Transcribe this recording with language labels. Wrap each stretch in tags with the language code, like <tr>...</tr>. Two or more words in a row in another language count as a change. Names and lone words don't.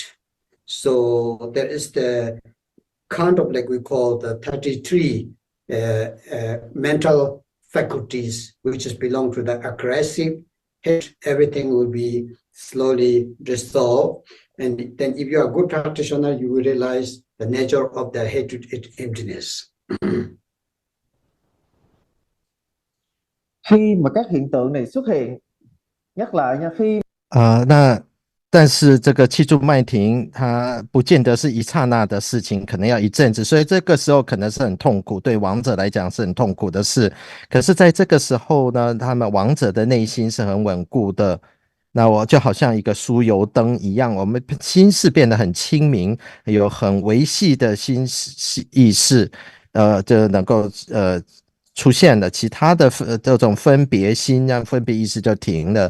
<en>So there is the kind of like we call the 33 mental faculties, which belong to the aggressive hate. Everything will be slowly dissolved. And then if you are a good practitioner, you will realize the nature of the hatred emptiness.</en> <vi>Khi mà các hiện tượng này xuất hiện, nhắc lại nha, khi</vi> <zh>但是这个气住脉停，它不见得是一刹那的事情，可能要一阵子，所以这个时候可能是很痛苦，对亡者来讲是很痛苦的事。可是在这个时候呢，他们亡者的内心是很稳固的。那我就好像一个酥油灯一样，我们心事变得很清明，有很维系的心意识，就能够出现了，其他的这种分别心，让分别意识就停了。</zh>